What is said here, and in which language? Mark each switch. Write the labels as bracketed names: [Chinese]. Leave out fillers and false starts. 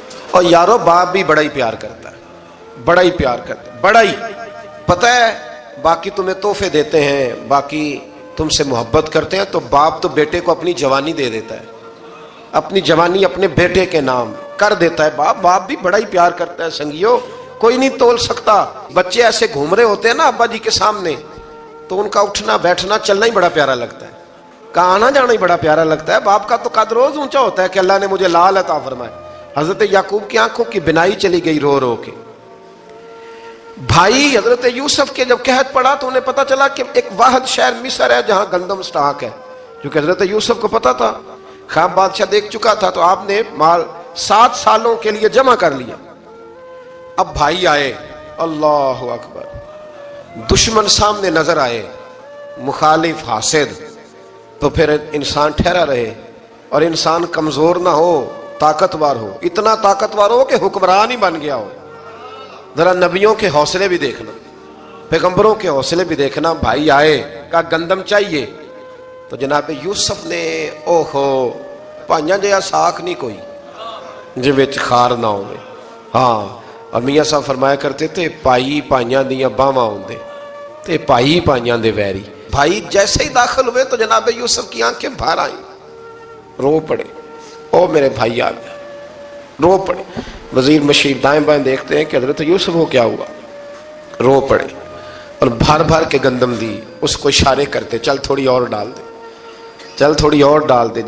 [Urdu] اور یارو باپ بھی بڑا ہی پیار کرتا ہے, بڑا ہی پیار کرتا ہے, بڑا ہی. پتہ ہے باقی تمہیں تحفے دیتے ہیں, باقی تم سے محبت کرتے ہیں, تو باپ تو بیٹے کو اپنی جوانی دے دیتا ہے, اپنی جوانی اپنے بیٹے کے نام کر دیتا ہے. باپ بھی بڑا ہی پیار کرتا ہے. سنگیو کوئی نہیں تول سکتا. بچے ایسے گھوم رہے ہوتے ہیں نا ابا جی کے سامنے, تو ان کا اٹھنا بیٹھنا چلنا ہی بڑا پیارا لگتا ہے, کا آنا جانا ہی بڑا پیارا لگتا ہے. باپ کا تو قد روز اونچا ہوتا ہے کہ اللہ نے مجھے لال عطا فرمائے. حضرت یعقوب کی آنکھوں کی بینائی چلی گئی رو رو کے. بھائی حضرت یوسف کے جب قحط پڑا تو انہیں پتا چلا کہ ایک واحد شہر مصر ہے جہاں گندم سٹاک ہے, جو کہ حضرت یوسف کو پتا تھا. خواب بادشاہ دیکھ چکا تھا, تو آپ نے مال 7 سالوں کے لیے جمع کر لیا. اب بھائی آئے, اللہ اکبر, دشمن سامنے نظر آئے, مخالف حاسد, تو پھر انسان ٹھہرا رہے اور انسان کمزور نہ ہو, طاقتور ہو. اتنا طاقتور ہو کہ حکمران ہی بن گیا ہو. ذرا نبیوں کے حوصلے بھی دیکھنا, پیغمبروں کے حوصلے بھی دیکھنا. بھائی آئے, کہا گندم چاہیے, تو جناب یوسف نے [Punjabi] اوہو پائیاں جہا ساکھ نہیں کوئی جے وچ خار نہ ہوئے. ہاں, [Urdu] اور میاں صاحب فرمایا کرتے تھے [Punjabi] پائی پائیاں دیاں باواں ہوندے تے پائی پائیاں دے ویری. [Urdu] بھائی جیسے ہی داخل ہوئے تو جناب یوسف کی آنکھیں باہر آئیں, رو پڑے. او میرے بھائی آ گیا, رو پڑے. وزیر مشیر دائیں بائیں دیکھتے ہیں کہ حضرت یوسف کو کیا ہوا, رو پڑے اور بھر بھر کے گندم دی. اس کو اشارے کرتے چل تھوڑی اور ڈال دے, چل تھوڑی اور ڈال دے.